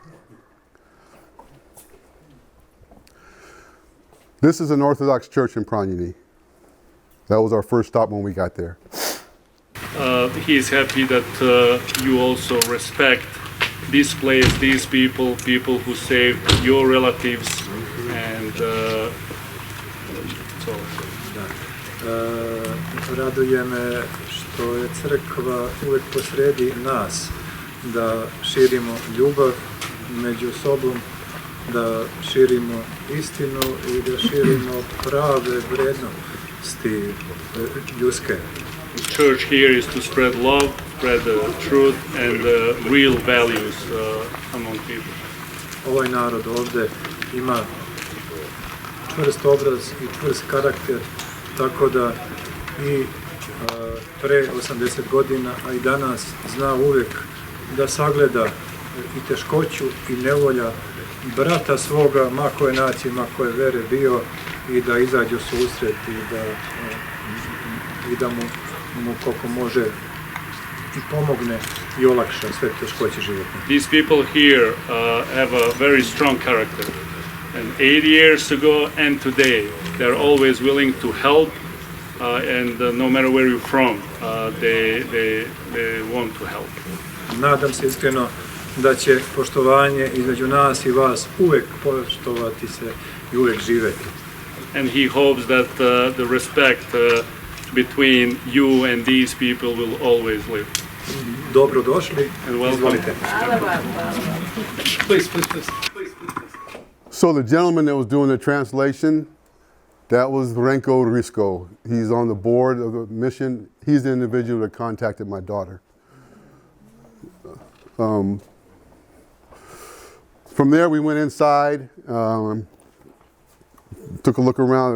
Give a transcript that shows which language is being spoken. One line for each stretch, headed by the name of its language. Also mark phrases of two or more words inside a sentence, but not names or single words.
English: This is an Orthodox church in Pranyani. That was our first stop when we got there. He is happy that you also respect this place, these people who saved your relatives, and so.
Serbian: Raduje me što je crkva uvek posredi nas, da širimo ljubav među sobom, da širimo istinu i da širimo prave vrednosti ljudske.
English: The church here is to spread love, spread the truth and real values among people.
Serbian: Ovaj narod ovde ima čvrst obraz i čvrst karakter, tako da i pre 80 godina, a i danas zna uvek da sagleda i teškoću i nevolja brata svoga, ma koje nacije, ma koje vere bio, i da izađe u susret i da mu koliko može i pomogne i olakša sve teškoće životne.
English: These people here have a very strong character, and 8 years ago and today they're always willing to help, and no matter where you're from, they want to help.
Serbian: Nadam se iskreno da će poštovanje između nas i vas uvek poštovati se i uvek živeti.
English: And he hopes that the respect between you and these people will always live.
Serbian: Dobro došli.
English: And welcome.
Serbian: Izvolite.
English: Please. So the gentleman that was doing the translation, that was Renko Risko. He's on the board of the mission. He's the individual that contacted my daughter. From there, we went inside, took a look around.